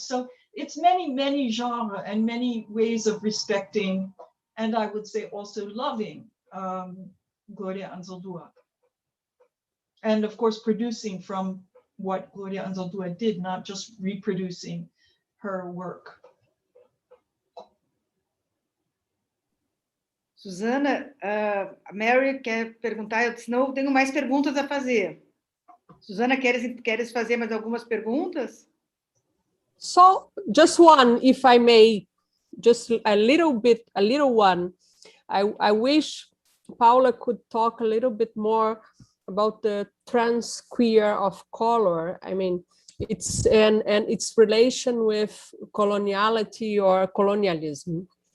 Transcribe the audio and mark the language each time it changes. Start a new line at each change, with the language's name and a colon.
English: So it's many genres and many ways of respecting, and I would say also loving Gloria Anzaldúa. And of course, producing from what Gloria Anzaldúa did, not just reproducing her work.
Portuguese: Susana, Mary quer perguntar, senão eu tenho mais perguntas a fazer. Susana, queres fazer mais algumas perguntas?
English: So, just one, if I may, just a little one. I wish Paola could talk a little bit more about the trans queer of color. I mean, it's and its relation with coloniality or colonialism.